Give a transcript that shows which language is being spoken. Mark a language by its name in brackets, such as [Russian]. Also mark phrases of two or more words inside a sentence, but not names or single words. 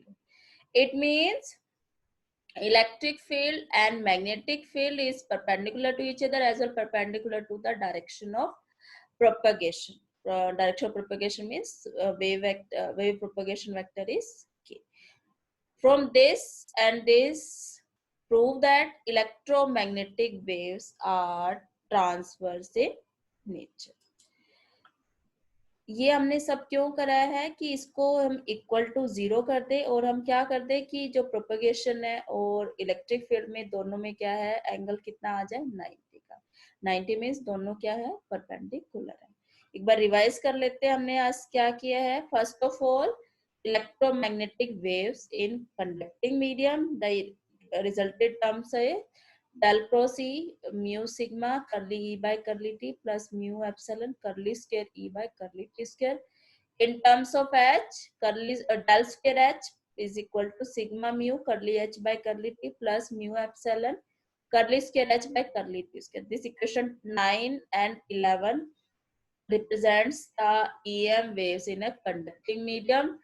[English] It means electric field and magnetic field is perpendicular to each other as well perpendicular to the direction of propagation. Direction of propagation means wave propagation vector is k. From this and this prove that electromagnetic waves are transverse in nature. [Hindi] ये हमने सब क्यों कराया है कि इसको हम [English] equal to [Hindi] 0 कर दे और हम क्या कर दे कि जो प्रोपगेशन है और [English] electric field [Hindi] में दोनों में क्या है एंगल कितना आ जाए 90 का. 90 मीन्स दोनों क्या है परपेंडिकुलर है. एक बार रिवाइज कर लेते हैं हमने आज क्या किया है. [English] first of all electromagnetic waves in conducting medium, the resulted terms है del cross E mu sigma curly E by curly T plus mu epsilon curly square E by curly T square. In terms of H, del square H is equal to sigma mu curly H by curly T plus mu epsilon curly square h by curly t square. This equation 9 and 11 represents the EM waves in a conducting medium.